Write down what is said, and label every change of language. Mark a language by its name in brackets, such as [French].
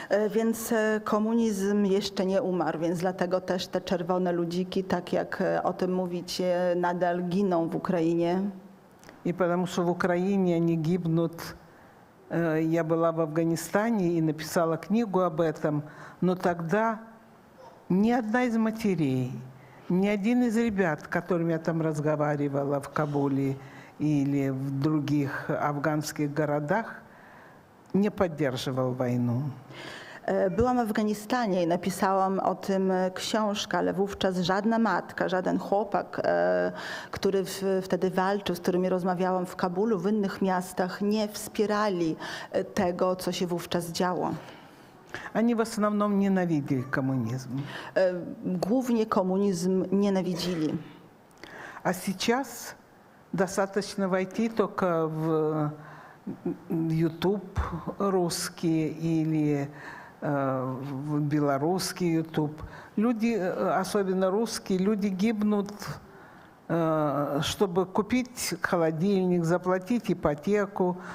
[Polish] Więc komunizm jeszcze nie umarł, więc dlatego też te czerwone ludziki, tak jak o tym mówicie, nadal giną w Ukrainie. [Russian] И потому что в Украине они гибнут. Я была в Афганистане и написала книгу об этом, но тогда ни одна из матерей, ни один из ребят, с которыми я там разговаривала в Кабуле или в других афганских городах, [Polish] nie podдерживал wojnę. Byłam w Afganistanie i napisałam o tym książkę, ale wówczas żadna matka, żaden chłopak, który wtedy walczył, z którymi rozmawiałam w Kabulu, w innych miastach, nie wspierali tego, co się wówczas działo. [Russian] Они в основном ненавидели коммунизм. [Polish] Głównie komunizm nienawidzili. [Russian] А сейчас достаточно войти только в YouTube русский или в белорусский YouTube. Люди, особенно русские, люди гибнут, чтобы купить холодильник, заплатить ипотеку.